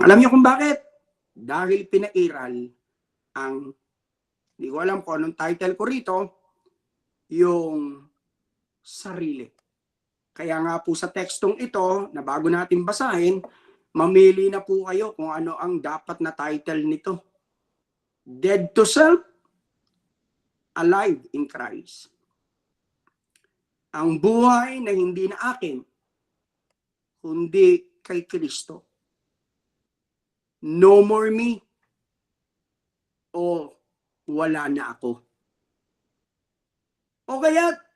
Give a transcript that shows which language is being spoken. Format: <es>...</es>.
<tl>Alam niyo kung bakit? Dahil pinairal ang, hindi ko alam kung anong title ko rito, yung sarili. Kaya nga po sa tekstong ito, na bago natin basahin, mamili na po kayo kung ano ang dapat na title nito.</tl> <en>Dead to self, alive in Christ.</en> <tl>Ang buhay na hindi na akin, kundi kay Kristo.</tl> <en>No more me,</en> <tl>o wala na ako. O kaya</tl>